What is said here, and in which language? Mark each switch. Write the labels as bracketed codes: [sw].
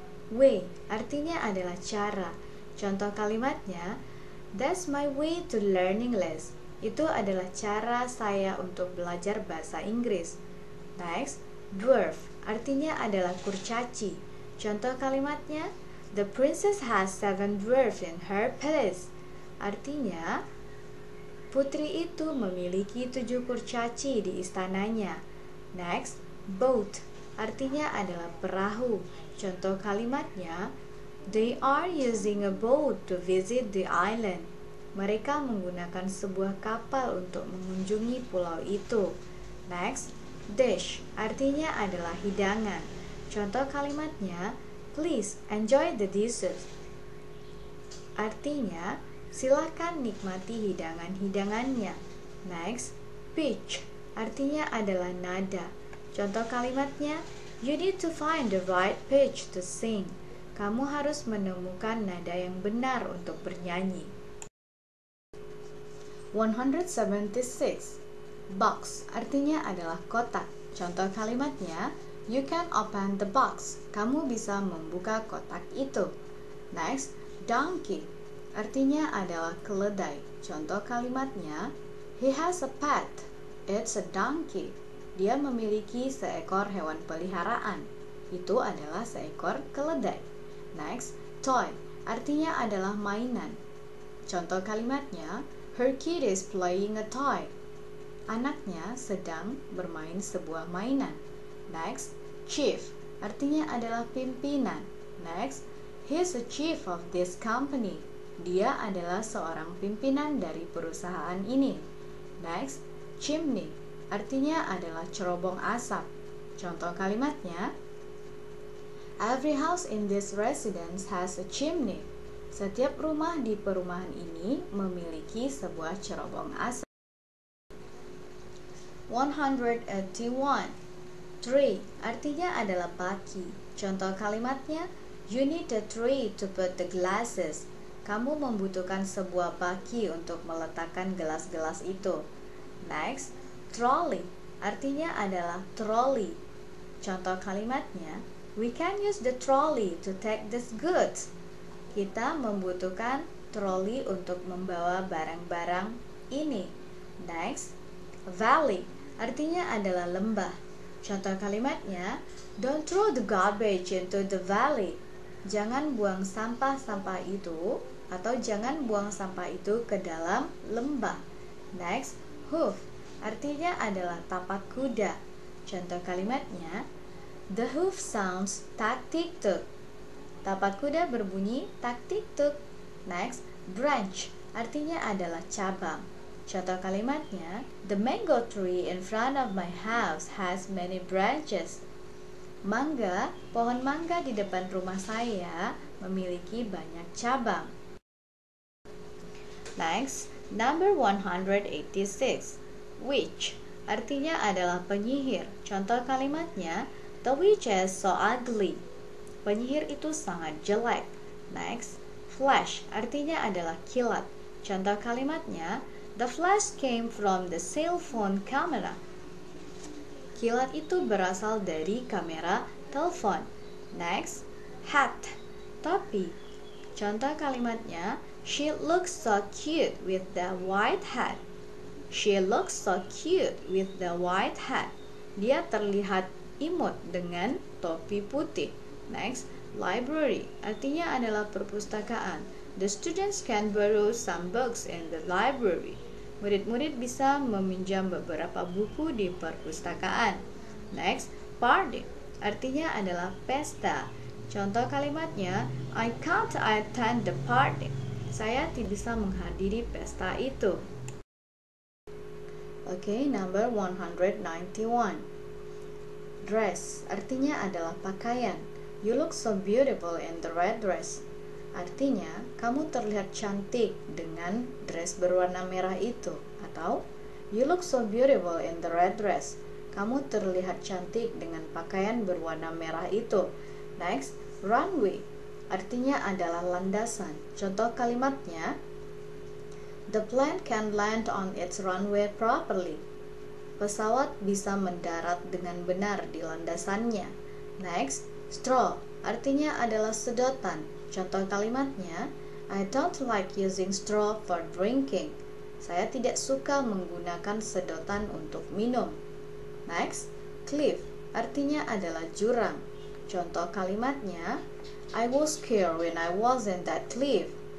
[id] Way artinya adalah cara. Contoh kalimatnya, [en] that's my way to learn English. [id] Itu adalah cara saya untuk belajar bahasa Inggris. Next, dwarf artinya adalah kurcaci. Contoh kalimatnya, [en] the princess has 7 dwarfs in her palace. [id] Artinya, putri itu memiliki 7 kurcaci di istananya. Next, boat artinya adalah perahu. Contoh kalimatnya, [en] they are using a boat to visit the island. [id] Mereka menggunakan sebuah kapal untuk mengunjungi pulau itu. Next, dish artinya adalah hidangan. Contoh kalimatnya, [en] please enjoy the dishes. [id] Artinya, silakan nikmati hidangan-hidangannya. Next, pitch artinya adalah nada. Contoh kalimatnya, [en] you need to find the right pitch to sing. [id] Kamu harus menemukan nada yang benar untuk bernyanyi. 176. Box artinya adalah kotak. Contoh kalimatnya, [en] you can open the box. [id] Kamu bisa membuka kotak itu. Next, donkey artinya adalah keledai. [en] Contoh kalimatnya, he has a pet. It's a donkey. [id] Dia memiliki seekor hewan peliharaan. Itu adalah seekor keledai. Next, toy artinya adalah mainan. Contoh kalimatnya, [en] her kid is playing a toy. [id] Anaknya sedang bermain sebuah mainan. Next, chief artinya adalah pimpinan. [en] Next, he's a chief of this company. [id] Dia adalah seorang pimpinan dari perusahaan ini. Next, chimney artinya adalah cerobong asap. Contoh kalimatnya, [en] every house in this residence has a chimney. [id] Setiap rumah di perumahan ini memiliki sebuah cerobong asap. 181. Tray artinya adalah baki. Contoh kalimatnya, [en] you need a tray to put the glasses. [id] Kamu membutuhkan sebuah baki untuk meletakkan gelas-gelas itu. Next, trolley artinya adalah trolley. Contoh kalimatnya, [en] we can use the trolley to take these goods. [id] Kita membutuhkan troli untuk membawa barang-barang ini. Next, valley artinya adalah lembah. Contoh kalimatnya, [en] don't throw the garbage into the valley. [id] Jangan buang sampah-sampah itu atau jangan buang sampah itu ke dalam lembah. Next, hoof artinya adalah tapak kuda. Contoh kalimatnya, [en] the hoof sounds tak tik tuk. [id] Tapak kuda berbunyi tak tik tuk. Next, branch artinya adalah cabang. Contoh kalimatnya, [en] the mango tree in front of my house has many branches. [id] Mangga, pohon mangga di depan rumah saya memiliki banyak cabang. [en] Next, number [id] 186. Witch artinya adalah penyihir. Contoh kalimatnya, [en] the witch is so ugly. [id] Penyihir itu sangat jelek. Next, flash artinya adalah kilat. Contoh kalimatnya, [en] the flash came from the cell phone camera. [id] Kilat itu berasal dari kamera telepon. [en] Next, hat, topi. [id] Contoh kalimatnya, [en] she looks so cute with the white hat. She looks so cute with the white hat. [id] Dia terlihat imut dengan topi putih. [en] Next, library [id] artinya adalah perpustakaan. [en] The students can borrow some books in the library. [id] Murid-murid bisa meminjam beberapa buku di perpustakaan. Next, party. Artinya adalah pesta. Contoh kalimatnya, [en] I can't attend the party. [id] Saya tidak bisa menghadiri pesta itu. [en] Oke, number 191. Dress. [id] Artinya adalah pakaian. [en] You look so beautiful in the red dress. [id] Artinya, kamu terlihat cantik dengan dress berwarna merah itu. [en] Atau, you look so beautiful in the red dress. [id] Kamu terlihat cantik dengan pakaian berwarna merah itu. Next, runway. Artinya adalah landasan. Contoh kalimatnya, [en] the plane can land on its runway properly. [id] Pesawat bisa mendarat dengan benar di landasannya. Next, straw. Artinya adalah sedotan. Contoh kalimatnya, [en] I don't like using straw for drinking. [id] Saya tidak suka menggunakan sedotan untuk minum. [en] Next, cliff. [id] Artinya adalah jurang. Contoh kalimatnya, [en] I was scared when I was in that cliff.